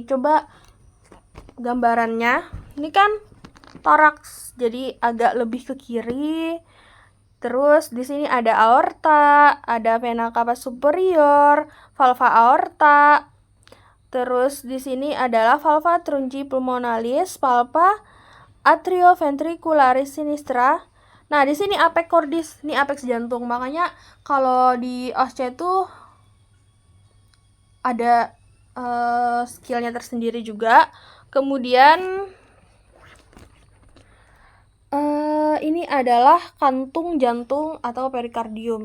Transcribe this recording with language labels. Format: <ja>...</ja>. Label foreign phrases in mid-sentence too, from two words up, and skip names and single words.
<id>Coba gambarannya. Ini kan toraks, jadi agak lebih ke kiri. Terus di sini ada aorta, ada</id> <la>vena cava superior, valva aorta.</la> <id>Terus di sini adalah</id> <la>valva trunci pulmonalis, valva atrioventricularis sinistra.</la> <id>Nah, di sini</id> <la>apex cordis,</la> <id>ini apex jantung. Makanya kalau di OSCE itu ada skillnya tersendiri juga. Kemudian ini adalah kantung jantung atau perikardium.</id>